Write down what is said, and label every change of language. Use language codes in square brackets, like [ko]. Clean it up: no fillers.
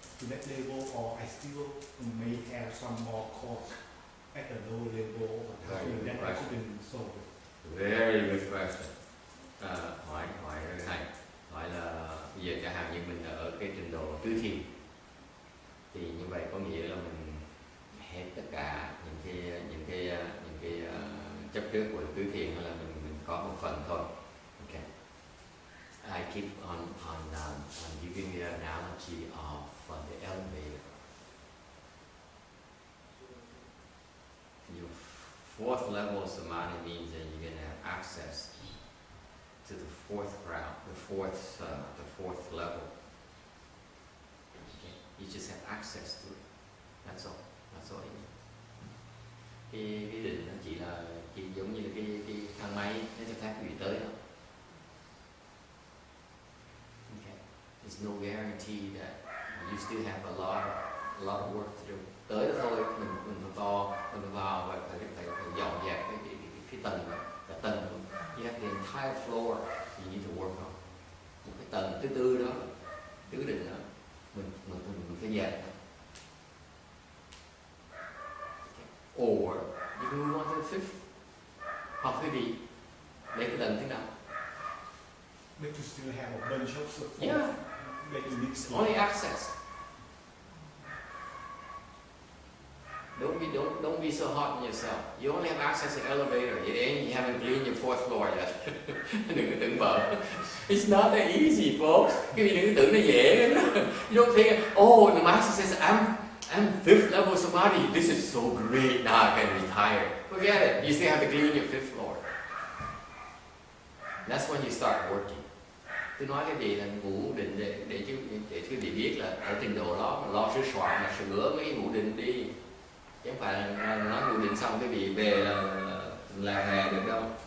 [en] to that level, or I still may have some more course at the lower level that I couldn't solve. Very good question. [vi] Hỏi rất hay. Hỏi là bây giờ chẳng hạn như mình ở cái trình độ tứ thiền thì như vậy có nghĩa là mình hết tất cả những cái chấp trước của tứ thiền, hay là mình có một phần thôi. Okay. [en] I keep on giving the analogy of the elevator. Your fourth level of samadhi means that you're going to have access to the fourth round, the fourth level. Okay. You just have access to it. That's all. That's all. [vi] Cái định nó chỉ giống như là cái thang máy nó cho phép quý vị tới đó. [en] Okay. There's no guarantee that you still have a lot of work to do. [vi] Tới đó thôi, mình phải vào và phải dọn dẹp cái tầng cả tầng. [en] You have the entire floor you need to work on. [vi] Một cái tầng thứ tư đó, tứ định đó, mình phải dẹp. [en] Or you can move on to the fifth. [vi] Hoặc quý vị lấy cái tầng thứ năm. [en] But you still have a bunch of support Yeah. that you need It's to only access. Don't be so hard on yourself. You only have access to the elevator. You haven't cleaned your fourth floor yet. [vi] Đừng có tưởng bở. [en] It's not that easy, folks. [vi] Cái gì đừng có tưởng nó dễ lắm. [en] You don't think, oh, the master says, I'm fifth level samadhi. This is so great. Now I can retire. Forget it. You still have to clean your fifth floor. That's when you start working. [vi] Tôi nói cái gì là ngủ định để quý vị biết là ở trình độ đó mà lo sửa soạn là sửa mấy ngủ định đi. Chứ không phải là nói ngủ định xong cái vị về là hè được đâu.